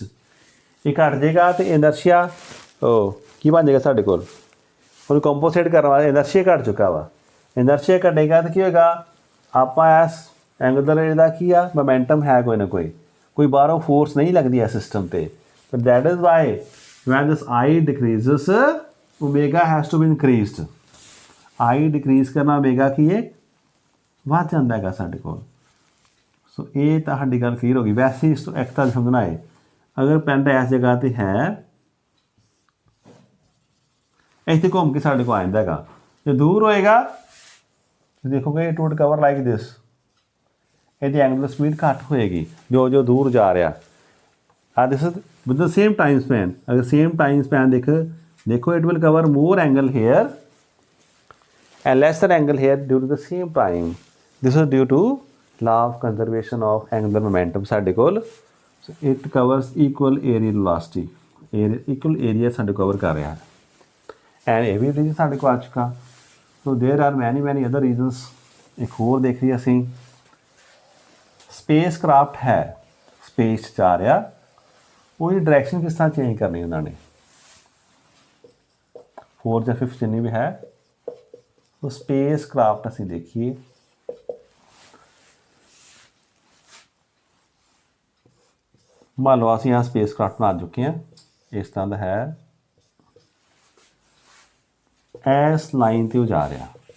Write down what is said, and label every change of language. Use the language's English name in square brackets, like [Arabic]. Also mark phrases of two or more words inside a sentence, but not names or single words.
[Punjabi] ਇਹ ਘਟ ਜਾਏਗਾ ਅਤੇ ਇਨਰਸ਼ੀਆ ਕੀ ਬਣ ਜਾਏਗਾ ਸਾਡੇ ਕੋਲ, ਉਹਨੂੰ ਕੰਪੋਸੇਟ ਕਰਨ ਵਾਸਤੇ ਇਨਰਸ਼ੀਆ ਘਟ ਚੁੱਕਾ ਵਾ। ਇਨਰਸ਼ੀਆ ਘਟੇਗਾ ਤਾਂ ਕੀ ਹੋਏਗਾ, ਆਪਾਂ ਇਸ ਐਂਗੂਲਰ ਇਹਦਾ ਕੀ ਆ ਮੋਮੈਂਟਮ ਹੈ, ਕੋਈ ਨਾ ਕੋਈ ਬਾਹਰੋਂ ਫੋਰਸ ਨਹੀਂ ਲੱਗਦੀ ਹੈ ਸਿਸਟਮ 'ਤੇ। [English] but that is why when this I decreases omega has to be increased। I decrease [Punjabi] ਕਰਨਾ omega ਕੀ ਹੈ ਵੱਧ ਜਾਂਦਾ ਹੈਗਾ ਸਾਡੇ ਕੋਲ। ਸੋ ਇਹ ਤਾਂ ਸਾਡੀ ਗੱਲ ਕਲੀਅਰ ਹੋ ਗਈ। ਵੈਸੇ ਇਸ ਤੋਂ ਇੱਕ ਤਾਂ ਸਮਝਣਾ ਹੈ, ਅਗਰ ਪੈਂਟ ਇਸ ਜਗ੍ਹਾ 'ਤੇ ਹੈ ਇੱਥੇ ਘੁੰਮ ਕੇ ਸਾਡੇ ਕੋਲ ਆ ਜਾਂਦਾ ਹੈਗਾ, ਜੇ ਦੂਰ ਹੋਏਗਾ ਦੇਖੋਗੇ [English] it would cover like this, [Punjabi] ਇਹਦੀ [English] angular speed [Punjabi] ਘੱਟ ਹੋਏਗੀ ਜੋ ਦੂਰ ਜਾ ਰਿਹਾ। [English] this is with the same time span। अगर same time span देखो it will cover more angle here and lesser angle here due to the same time। this is due to law of conservation of angular momentum [Punjabi] ਸਾਡੇ ਕੋਲ। [English] so it covers equal area velocity, equal area [Punjabi] ਸਾਡੇ cover ਕਰ ਰਿਹਾ ਹੈ। and ਇਹ ਵੀ ਰੀਜ਼ਨ ਸਾਡੇ ਕੋਲ ਆ ਚੁੱਕਾ। [English] so there are many other reasons। [Punjabi] ਇੱਕ ਹੋਰ ਦੇਖ ਰਹੀ ਅਸੀਂ, [English] space craft [Punjabi] ਹੈ, ਸਪੇਸ 'ਚ ਜਾ ਰਿਹਾ, ਉਹਦੀ ਡਾਇਰੈਕਸ਼ਨ ਕਿਸ ਤਰ੍ਹਾਂ ਚੇਂਜ ਕਰਨੀ ਉਹਨਾਂ ਨੇ, 4 ਜਾਂ 5 ਜਿੰਨੀ ਵੀ ਹੈ। ਸੋ [English] space craft [Punjabi] ਅਸੀਂ ਦੇਖੀਏ, ਮੰਨ ਲਓ ਅਸੀਂ ਆਹ [English] space craft [Punjabi] ਬਣਾ ਚੁੱਕੇ ਹਾਂ, ਇਸ ਤਰ੍ਹਾਂ ਦਾ ਹੈ, ਇਸ ਲਾਈਨ 'ਤੇ ਉਹ ਜਾ ਰਿਹਾ।